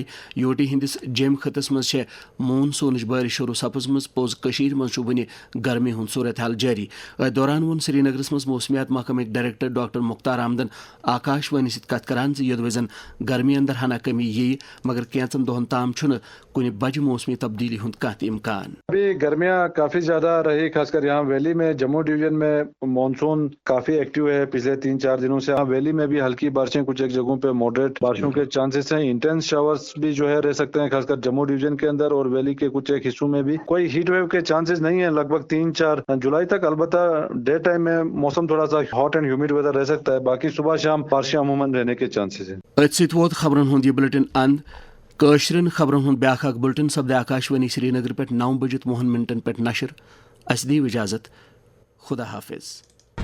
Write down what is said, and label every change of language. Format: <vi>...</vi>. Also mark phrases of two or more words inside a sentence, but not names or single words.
<ks>یوٹی ہندس جیم خطس مز مونسونچ بارش شروع سپزمژ پوز کشیر مز ونہ گرمی ہند صورت حال جاری۔ ات دوران وون سری نگرس مز موسمیات محکمک ڈائریکٹر ڈاکٹر مختار آمدن آکاشوانی ست کت کران ز یود وزن گرمی اندر ہنا کمی یی مگر کینچن دہن تام چھنہ کُنہ بجہ موسمی تبدیلی ہند کانٛہہ تہ امکان۔</ks> <ur>ابھی گرمیاں کافی زیادہ رہی، خاص کر یہاں ویلی میں جموں ڈویژن میں مانسون کافی ایکٹیو ہے۔ پچھلے پچھلے 3-4 دنوں سے ویلی میں بھی ہلکی بارشیں، کچھ ایک جگہوں پہ ماڈریٹ بارشوں کے چانسز ہیں.</ur> <en>intense showers</en> <ur>بھی جو ہے رہ سکتے ہیں، خاص کر جموں ڈویژن کے اندر اور ویلی کے کچھ ایک حصوں میں بھی. کوئی</ur> <en>heat wave</en> <ur>کے چانسز نہیں ہیں لگ بھگ 3-4 جولائی تک. البتہ</ur> <en>day time</en> <ur>میں موسم تھوڑا سا</ur> <en>hot and humid weather</en> <ur>رہ سکتا ہے. باقی صبح شام بارشیں عموماً رہنے کے چانسز ہیں.</ur> <ks>أتھۍ سۭتۍ ووت خبرن ہُنٛد یہِ بُلٹن اند. کٲشرٮ۪ن خبرن ہُنٛد بیٛاکھ اکھ بُلٹن سپدِ آکاشوانی سری نگر پٮ۪ٹھ 9:02 پٮ۪ٹھ نشر. اَسہِ دِیِو اِجازت. خدا حافظ.</ks>